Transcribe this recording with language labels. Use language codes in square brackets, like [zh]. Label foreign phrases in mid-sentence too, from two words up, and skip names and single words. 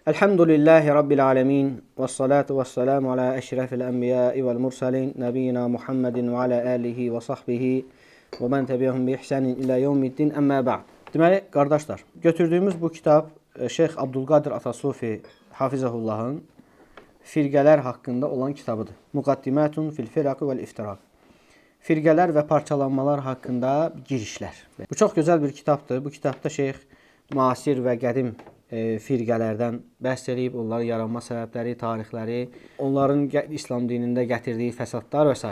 [ar] الحمد لله رب العالمين والصلاة والسلام على أشرف الأنبياء والمرسلين. نبينا محمد وعلى آله وصحبه ومن تبعهم بإحسان إلى يوم الدين. أما بعد. [az] Deməli, qardaşlar, götürdüyümüz bu kitab Şeyx Abdülqadir Atasufi Hafizahullahın firqələr haqqında olan kitabıdır. [ar] مقدمة في الفرق والافتراق. [az] Firqələr və parçalanmalar haqqında girişlər. Bu çox gözəl bir kitabdır. Bu kitabda şeyx müasir və qədim firqələrdən bəhs edib, onların yaranma səbəbləri, tarixləri, onların İslam dinində gətirdiyi fəsadlar və s.